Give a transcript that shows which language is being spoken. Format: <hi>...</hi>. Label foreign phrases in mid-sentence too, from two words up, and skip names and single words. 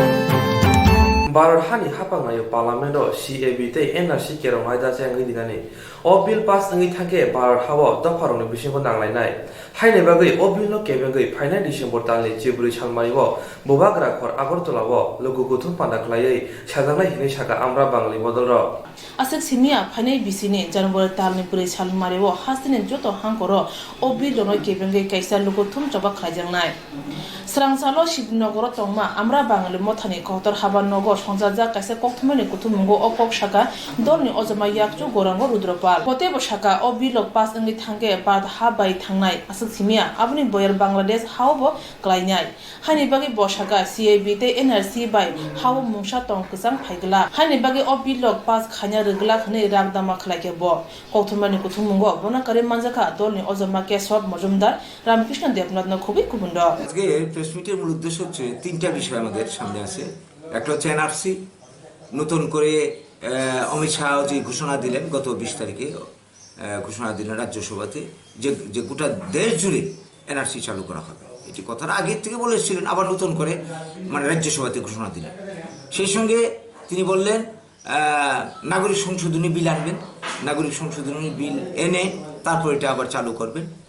<trp>Bharat hani hapangayo parliament o CAB te NRC kerong haida changi dinani o bill pass ngi thake Bharat hawa dofarong bisingo nanglainai haine bagai o bill no kebengai final December talni Jiburi Chalmari bo Bobagra khor Agartala bo logo guthum pandaklai sajangnai hini saka amra bangli model ro asek simia phanai bisini January talni puri Chalmari bo hasine joto hangkoro o bill no kebengai kaisa logo thum choba khlajangnai Srangsalo Shibnogoro tongma amra bangli mothani kohtor haban nogo সংজাজা কাছে কক্তমনি কুতুমঙ্গো অকক শাখা দলনি অজমা ইয়াকচু গোরাঙ্গ রুদ্রপাল পতেব শাখা ও বিলক পাস ইংলি থাঙ্গে বাদ হাবাই থাংনাই আসক সিমিয়া আপনি বয়ার বাংলাদেশ হাওবো ক্লাইনাই হানি বাগি বশাকা সিএবি তে এনআরসি বাই হাও মুংসা টং কসাম ফাইগলা হানি বাগি ও বিলক পাস খাnya রগলা খনে রাগদামা খলাকে ব কক্তমনি কুতুমঙ্গো বনাকারে মানজাকা দলনি অজমা কেশব মজুমদার রামকৃষ্ণ দেবনাথ ন খুবই কুবুন্ড</trp> <bn>আজকে</bn> <en>press meet</en> <bn>মূল উদ্দেশ্য হচ্ছে তিনটা বিষয় আমাদের সামনে আছে একটা হচ্ছে এনআরসি নতুন করে অমিত শাহ যে ঘোষণা দিলেন গত 20 তারিখে ঘোষণা দিলেন রাজ্যসভাতে যে গোটা দেশ জুড়ে এনআরসি চালু করা হবে এটি কথাটা আগে থেকে বলেছিলেন আবার নতুন করে মানে রাজ্যসভাতে ঘোষণা দিলেন সেই সঙ্গে তিনি বললেন নাগরিক সংশোধনী বিল আনবেন নাগরিক সংশোধনী বিল এনে তারপর এটা আবার চালু করবেন</bn>